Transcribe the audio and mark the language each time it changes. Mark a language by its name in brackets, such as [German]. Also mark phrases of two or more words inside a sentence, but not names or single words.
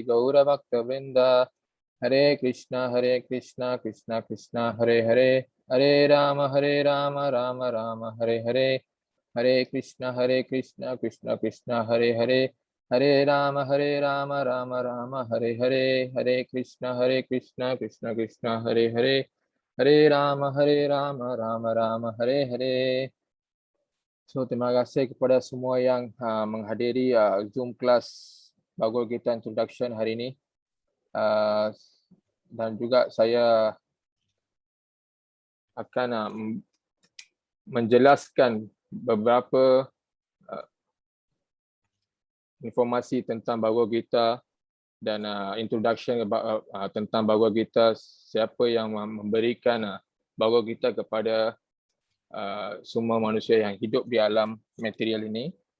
[Sanskrit] Gaura Bhakta Vrinda Hare Krishna Krishna Krishna Hare Hare Hare Rama Rama Rama Hare Hare Hare Krishna Krishna Krishna Hare Hare Hare Rama Rama Rama Hare Hare Hare Krishna Krishna Krishna Hare Hare Hare Rama Rama Rama Hare Hare. [Malay] So terima kasih kepada semua yang menghadiri Zoom kelas Bhagavad Gita Introduction hari ini. Dan juga saya akan menjelaskan beberapa informasi tentang Bhagavad Gita dan introduction tentang Bhagavad Gita, siapa yang memberikan Bhagavad Gita kepada semua manusia yang hidup di alam material ini.